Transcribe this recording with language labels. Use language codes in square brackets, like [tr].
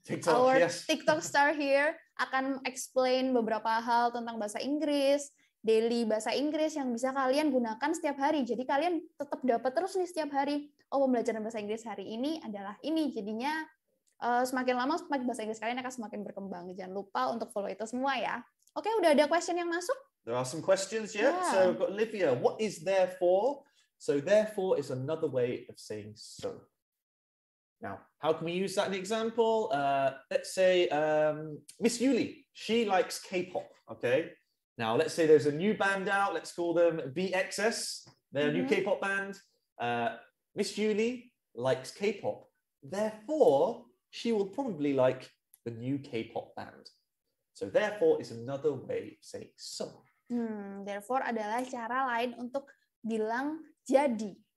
[en] Our TikTok Star here [id] akan explain beberapa hal tentang bahasa Inggris, daily bahasa Inggris yang bisa kalian gunakan setiap hari. Jadi kalian tetap dapat terus nih setiap hari, oh pembelajaran bahasa Inggris hari ini adalah ini, jadinya semakin lama semakin bahasa Inggris kalian akan semakin berkembang. Jangan lupa untuk follow itu semua ya. Oke, udah ada question yang masuk? [en] There are some questions, yeah. So we've got Olivia. What is therefore? So therefore is another way of saying so. Now, how can we use that in an example? Let's say Miss Yuli, she likes K-pop, okay? Now, let's say there's a new band out. Let's call them BXS. They're a new K-pop band. Miss Yuli likes K-pop. Therefore, she will probably like the new K-pop band. So therefore is another way of saying so. [id] Therefore adalah cara lain untuk bilang jadi.